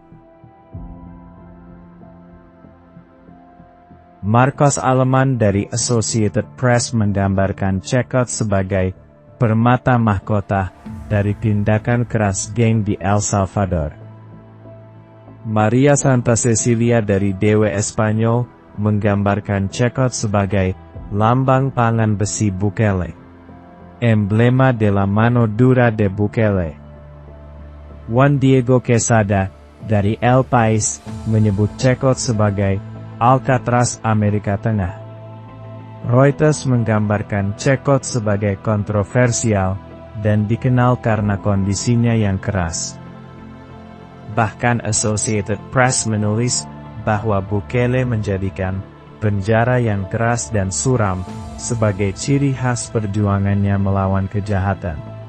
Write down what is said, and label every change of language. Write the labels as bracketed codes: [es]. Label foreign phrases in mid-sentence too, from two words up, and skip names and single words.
[id] Marcos Aleman dari Associated Press menggambarkan Cekot sebagai permata mahkota dari tindakan keras geng di El Salvador. Maria Santa Cecilia dari Dewe Espanyol menggambarkan Cekot sebagai lambang tangan besi Bukele, [es] emblema de la mano dura de Bukele. [id] Juan Diego Quesada dari El País menyebut Cekot sebagai Alcatraz Amerika Tengah. Reuters menggambarkan Cekot sebagai kontroversial dan dikenal karena kondisinya yang keras. Bahkan Associated Press menulis bahwa Bukele menjadikan penjara yang keras dan suram sebagai ciri khas perjuangannya melawan kejahatan.